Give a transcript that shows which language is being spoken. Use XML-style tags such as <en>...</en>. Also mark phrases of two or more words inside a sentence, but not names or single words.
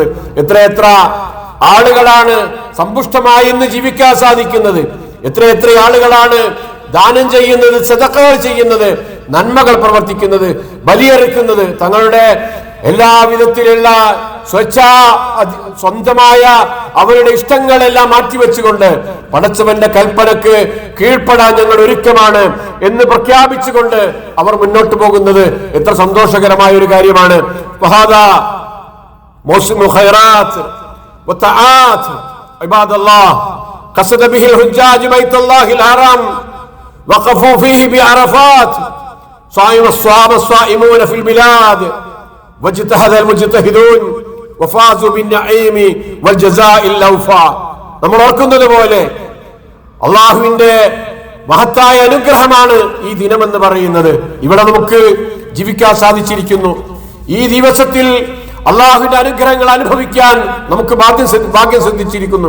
<ml>എത്ര ആളുകളാണ് സമ്പുഷ്ടമായി ഇന്ന് ജീവിക്കാൻ സാധിക്കുന്നത്, എത്ര ആളുകളാണ് ദാനം ചെയ്യുന്നത്, സദഖകൾ ചെയ്യുന്നത്, നന്മകൾ പ്രവർത്തിക്കുന്നത്, ബലിയെറുക്കുന്നത്, തങ്ങളുടെ എല്ലാവിധത്തിലുള്ള സ്വന്തമായ അവരുടെ ഇഷ്ടങ്ങളെല്ലാം മാറ്റിവെച്ചുകൊണ്ട് പടച്ചവന്റെ കൽപ്പനക്ക് കീഴ്പ്പെടാൻ ഞങ്ങൾ ഒരുക്കമാണ് എന്ന് പ്രഖ്യാപിച്ചുകൊണ്ട് അവർ മുന്നോട്ട് പോകുന്നത് എത്ര സന്തോഷകരമായ ഒരു കാര്യമാണ്.</ml> <ar>قصد به الحجاج بيت الله الحرام وقفوا فيه بعرفات صام الصائمون في البلاد واجتهد المجتهدون وفازوا بالنعيم والجزاء الأوفى.</ar> <ml>നമ്മൾ ഓർക്കുന്നത് പോലെ അള്ളാഹുവിന്റെ മഹത്തായ അനുഗ്രഹമാണ് ഈ ദിനമെന്ന് പറയുന്നത്. ഇവിടെ നമുക്ക് ജീവിക്കാൻ സാധിച്ചിരിക്കുന്നു. ഈ ദിവസത്തിൽ അള്ളാഹുവിന്റെ അനുഗ്രഹങ്ങൾ അനുഭവിക്കാൻ നമുക്ക് ഭാഗ്യം സിദ്ധിച്ചിരിക്കുന്നു.</ml>